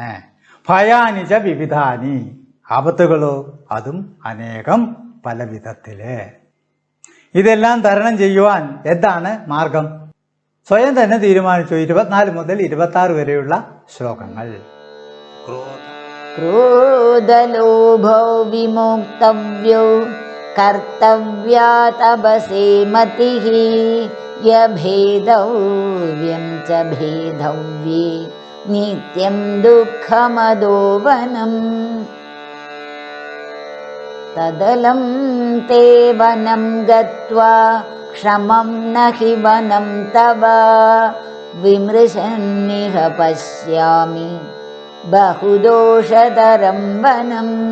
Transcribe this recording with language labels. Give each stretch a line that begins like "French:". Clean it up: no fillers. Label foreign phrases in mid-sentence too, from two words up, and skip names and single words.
Sanskrit: भयानि च विविधानि,
Malayalam: ആപത്തുകളോ അതും അനേകം പല വിധത്തില്. ഇതെല്ലാം തരണം ചെയ്യുവാൻ എന്താണ് മാർഗം? സ്വയം തന്നെ തീരുമാനിച്ചു. 24 മുതൽ 26 വരെയുള്ള ശ്ലോകങ്ങൾ.
Sanskrit: क्रोधलोभौ विमोक्तव्यौ कर्तव्या तपसे मतिः यभेदव्यं च भेदव्ये नित्यं दुःखमदोवनम् तदलं ते वनं गत्वा क्षमं न हि वनं तव विमृशन्निह पश्यामि बहुदोषतरं वनम्